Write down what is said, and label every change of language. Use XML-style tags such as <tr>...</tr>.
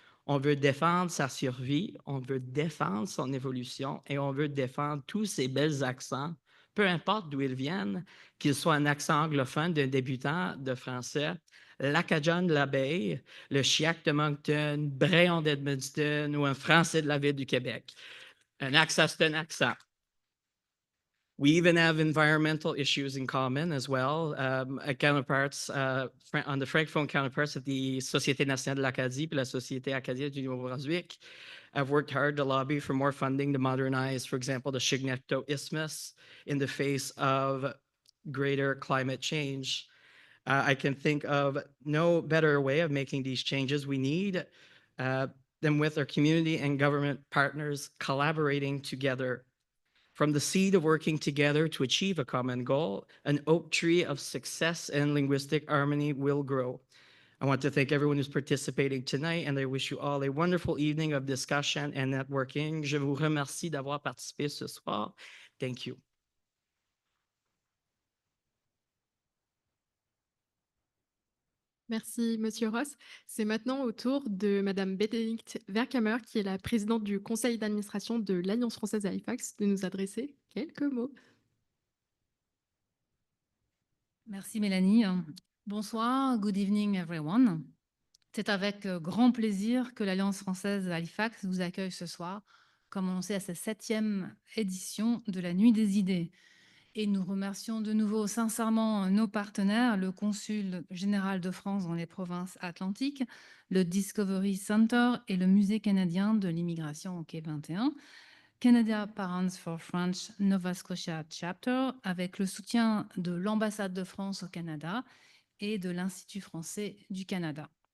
<fr>On veut défendre sa survie, on veut défendre son évolution et on veut défendre tous ces bels accents, peu importe d'où ils viennent, qu'ils soient un accent anglophone d'un débutant de français, l'acadien de l'abeille, le chiac de Moncton, Bréon d'Edmundston ou un français de la ville du Québec. Un accent, c'est un accent.</fr> <en>We even have environmental issues in common as well. Counterparts, on the francophone counterparts of the Société nationale de l'Acadie et la Société acadienne du Nouveau-Brunswick have worked hard to lobby for more funding to modernize, for example, the Chignecto Isthmus in the face of greater climate change. I can think of no better way of making these changes. We need them with our community and government partners collaborating together. From the seed of working together to achieve a common goal, an oak tree of success and linguistic harmony will grow. I want to thank everyone who's participating tonight, and I wish you all a wonderful evening of discussion and networking.</en> <fr>Je vous remercie d'avoir participé ce soir.</fr> <en>Thank you.</en> <fr>Merci, Monsieur Ross. C'est maintenant au tour de Madame Bénédicte Vercamer, qui est la présidente du conseil d'administration de l'Alliance française à Halifax, de nous adresser quelques mots. Merci Mélanie. Bonsoir,</fr> <en>good evening everyone.</en> <fr>C'est avec grand plaisir que l'Alliance française à Halifax vous accueille ce soir, comme annoncé à cette 7e édition de la Nuit des idées. Et nous remercions de nouveau sincèrement nos partenaires, le consul général de France dans les provinces atlantiques, le Discovery Center et le Musée canadien de l'immigration au Quai 21, Canada Parents for French Nova Scotia Chapter, avec le soutien de l'ambassade de France au Canada et de l'Institut français du Canada.</fr>